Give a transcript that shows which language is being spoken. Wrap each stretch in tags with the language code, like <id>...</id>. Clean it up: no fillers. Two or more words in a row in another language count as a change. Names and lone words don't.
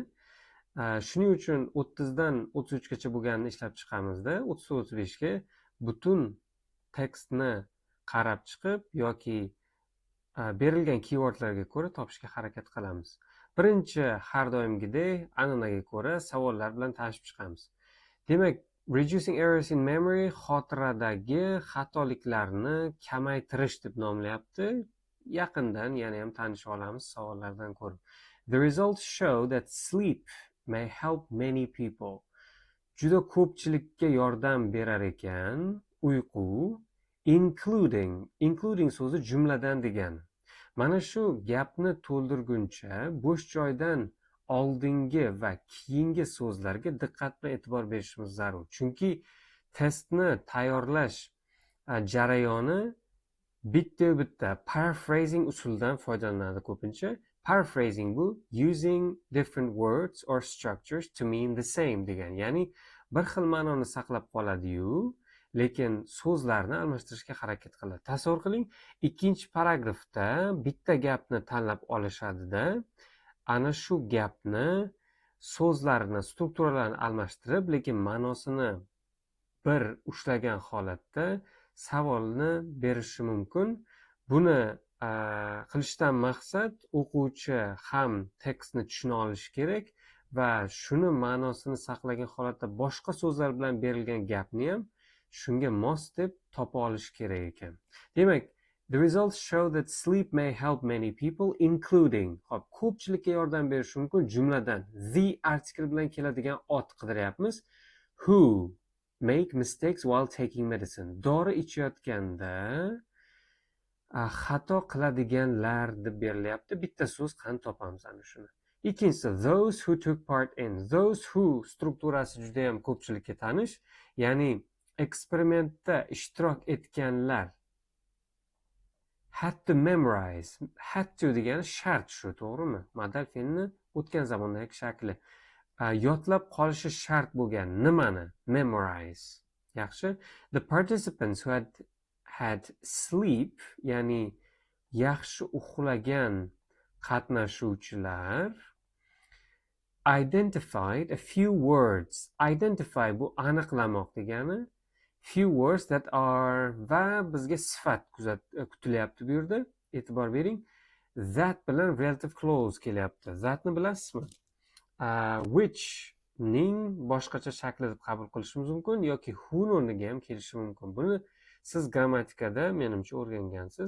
<uz>Shuning uchun 30 dan 33 gacha bo'lganini ishlab chiqamizda 34-35 ga butun tekstni qarab chiqib yoki berilgan keywordlarga ko'ra topishga harakat qilamiz. Birinchi har doimgidek an'anaga ko'ra savollar bilan tanishib chiqamiz. Demak,</uz> <en>reducing errors in memory</en> <uz>xotiradagi xatoliklarni kamaytirish deb nomlayapti. Yaqindan yana ham tanishib olamiz savollardan ko'rib.</uz> <en>The results show that sleep may help many people.</en> <uz>Juda ko'pchilikka yordam berar ekan uyqu, including so'zi jumladan degani. Mana shu gapni to'ldirguncha bo'sh joydan oldingi va keyingi so'zlarga diqqat bilan e'tibor berishimiz zarur. Chunki testni tayyorlash jarayoni bitta paraphrasing usulidan foydalanadi ko'pincha.</uz> <en>Paraphrasing bu using different words or structures to mean the same degan.</en> <uz>Ya'ni bir xil ma'noni saqlab qoladi-yu, lekin so'zlarni almashtirishga harakat qiladi. Tasavvur qiling, ikkinchi paragrafda bitta gapni tanlab olishadi-da, ana shu gapni so'zlarni, strukturalarini almashtirib, lekin ma'nosini bir ushlagan holatda savolni berishi mumkin. Buni qilishdan maqsad o'quvchi ham tekstni tushuna olishi kerak va shuni ma'nosini saqlagan holatda boshqa so'zlar bilan berilgan gapni ham shunga mos deb topa olish kerak ekan. Demak,</uz> <en>the results show that sleep may help many people including.</en> <uz>Hop, ko'pchilikka yordam berishi mumkin jumladan</uz> <en>the article</en> <uz>bilan keladigan ot qidiryapmiz.</uz> <en>Who make mistakes while taking medicine.</en> <uz>Dori ichayotganda xato qiladiganlar deb berilyapti. Bitta so'z qani topamiz ana shuni. Ikkinchisi,</uz> <en>those who took part in. Those who</en> <uz>strukturasi juda ham ko'pchilikka tanish, ya'ni eksperimentda ishtirok etganlar.</uz> <en>Had to memorize. Had to</en> <uz>degani shart shu, to'g'rimi? Modal fe'lni o'tgan zamondagi shakli. Yodlab qolishi shart bo'lgan nimani? Memorize. Yaxshi.</uz> <en>The participants who had sleep,</en> <uz>ya'ni yaxshi uxlagan qatnashuvchilar</uz> <en>identified a few words.</en> <uz>Identify bu aniqlamoq degani.</uz> <en>Few words that are</en> <uz>va bizga sifat kutilyapti bu yerda. E'tibor bering. That bilan</uz> <en>relative clause</en> <uz>kelyapti. Thatni bilasizmi? Which ning boshqacha shakli deb qabul qilishimiz mumkin yoki who o'rniga ham kelishi mumkin. Buni siz grammatikada menimcha o'rgangansiz.</uz>